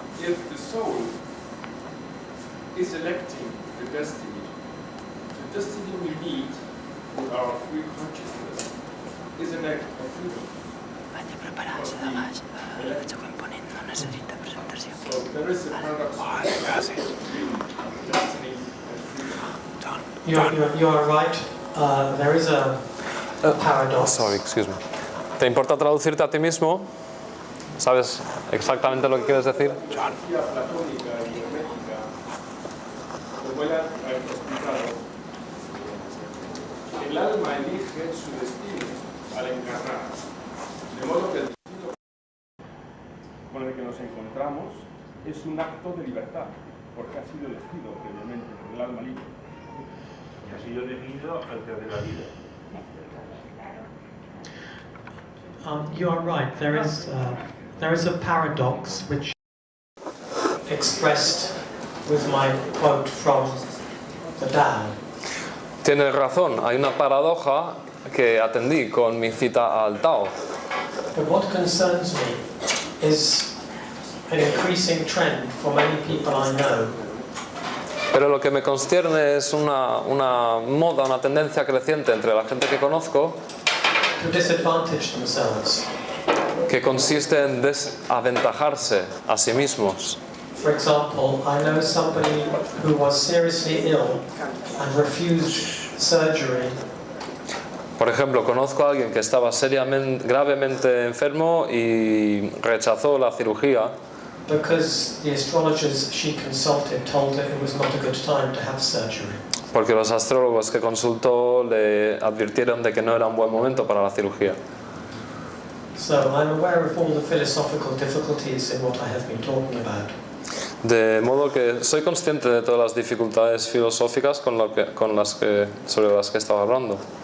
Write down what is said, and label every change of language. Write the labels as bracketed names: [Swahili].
[English] If the soul is electing the destiny we need with our free consciousness is an act of freedom. So there is a paradox between destiny and freedom. You are right. There is a paradox. Sorry, excuse me. [Spanish] ¿Te importa traducirte a ti mismo? ¿Sabes exactamente lo que quieres decir? La filosofía platónica y hermética, como ya he explicado, el alma elige su destino al encarnar, de modo que el destino con el que nos encontramos es un acto de libertad, porque ha sido elegido previamente por el alma libre. Y ha sido definido antes de la vida. [English] You are right. There is a paradox which expressed with my quote from the Tao. [Spanish] Tienes razón, hay una paradoja que atendí con mi cita al Tao. [English] But what concerns me is an increasing trend for many people I know. [Spanish] Pero lo que me constierne es una moda, una tendencia creciente entre la gente que conozco [English] To disadvantage themselves. [Spanish] que consiste en desaventajarse a sí mismos. [English] For example, I know somebody who was seriously ill and refused surgery [Spanish] Por ejemplo, conozco a alguien que estaba gravemente enfermo y rechazó la cirugía [English] because the astrologers she consulted told her it was not a good time to have surgery. [Spanish] porque los astrólogos que consultó le advirtieron de que no era un buen momento para la cirugía. [English] So I'm aware of all the philosophical difficulties in what I have been talking about. [Spanish] De modo que soy consciente de todas las dificultades filosóficas sobre las que he estado hablando.